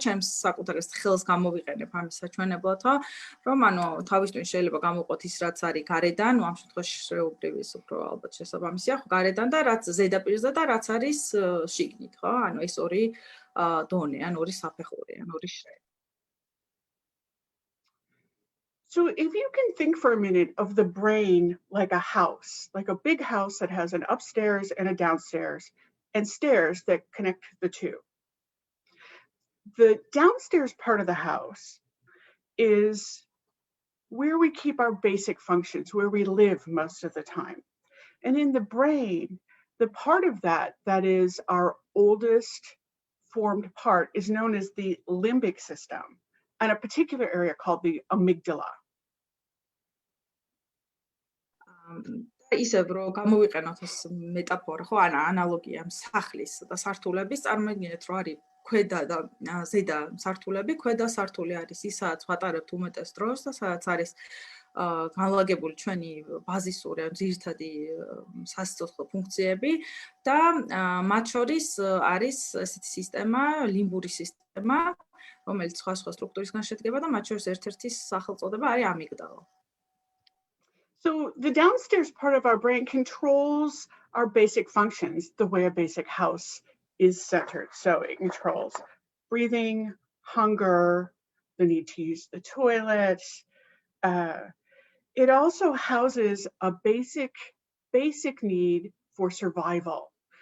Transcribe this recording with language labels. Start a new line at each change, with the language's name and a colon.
Georgian: ჩემს საკუთარ ხელს გამოვიყენებ ამის საჩვენებლად, ხო? რომ ანუ თავის ტვინს შეიძლება გამოვყოთ ის რაც არის გარედან, ამ შემთხვევაში შრეუბრივის უფრო ალბათ შესაბამისია, ხო? გარედან და რაც ზედაპირზე და რაც არის შიგნით, ხო? ანუ ეს ორი დონე, ან ორი საფეხური, ან ორი შრე.
English: So if you can think for a minute of the brain like a house, like a big house that has an upstairs and a downstairs and stairs that connect the two. The downstairs part of the house is where we keep our basic functions, where we live most of the time. And in the brain, the part of that is our oldest formed part is known as the limbic system, and a particular area called the amygdala.
Georgian: ისევ რომ გამოვიყენოთ ეს მეტაფორა, ხო, ან ანალოგია სახლის და სართულების, წარმოიდგინეთ რომ არის ქვედა და ზედა სართულები, ქვედა სართული არის ის, სადაც ვატარებთ უმეტეს დროს და სადაც არის განლაგებული ჩვენი ბაზისური ან ძირითადი სასიცოცხლო ფუნქციები და მათ შორის არის ესეთი სისტემა, ლიმბური სისტემა, რომელიც სხვა სტრუქტურისგან შედგება და მათ შორის ერთ-ერთი სახელწოდება არის ამიგდალა.
English: So the downstairs part of our brain controls our basic functions the way a basic house is centered. So it controls breathing, hunger, the need to use the toilet. It also houses a basic need for survival.